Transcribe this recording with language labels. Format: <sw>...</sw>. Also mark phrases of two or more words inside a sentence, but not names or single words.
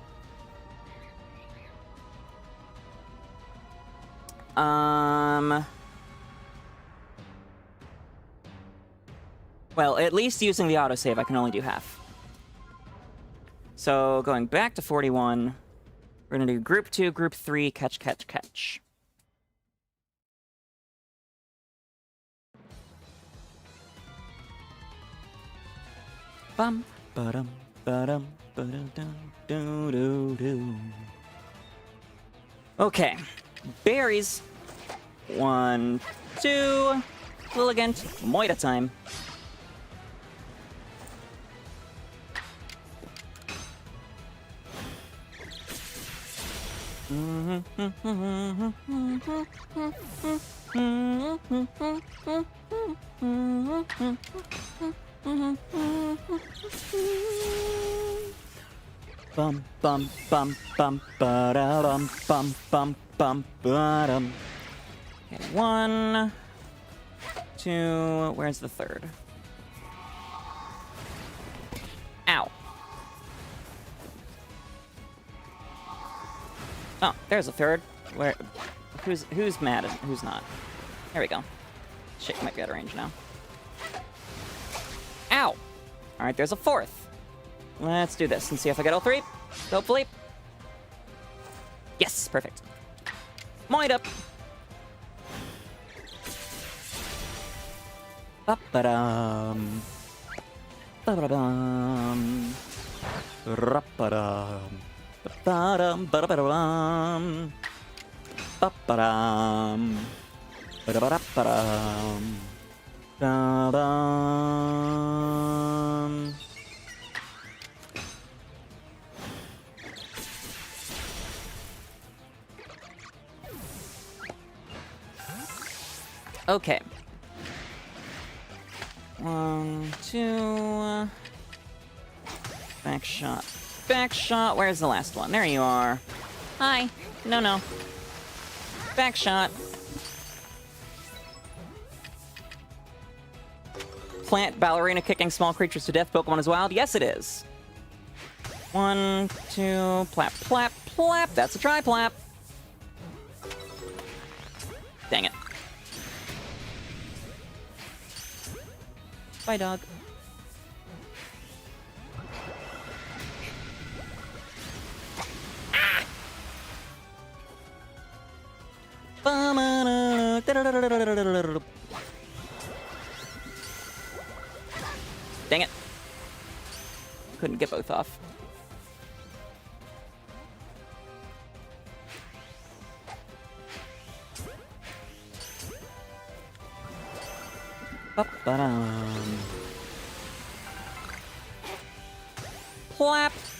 <en>Well, at least using the autosave, I can only do half. So, going back to 41, we're gonna do group 2, group 3, catch, catch, catch. Bum, ba-dum, ba-dum, ba-dum, doo, doo, doo. Okay. Berries. 1, 2. Lilligant. Moita time. Bum bum bum bum ba bum bum bum bum ba-dum. Okay, 1, 2. Where's the third? Ow. Oh, there's a third. Where? Who's mad and who's not? There we go. Shit, might be out of range now. Ow! All right, there's a fourth. Let's do this and see if I get all 3. Hopefully. Yes, perfect. Moid up. Ba-ba-dum. Ba-ba-dum. Ra-ba-dum. Ba-ba-dum. Ba-ba-dum. Ba-ba-dum. Ba-da-ba-da-ba-dum. Da-dum. Okay. 1, 2. Back shot. Back shot. Where's the last one? There you are. Hi. No. Back shot. Plant ballerina kicking small creatures to death. Pokemon is wild. Yes, it is. 1, 2. Plap, plap, plap. That's a tri-plap. Dang it. Bye, dog. Ah! Dang it. Couldn't get both off. Ba-ba-dum. Plap.</en>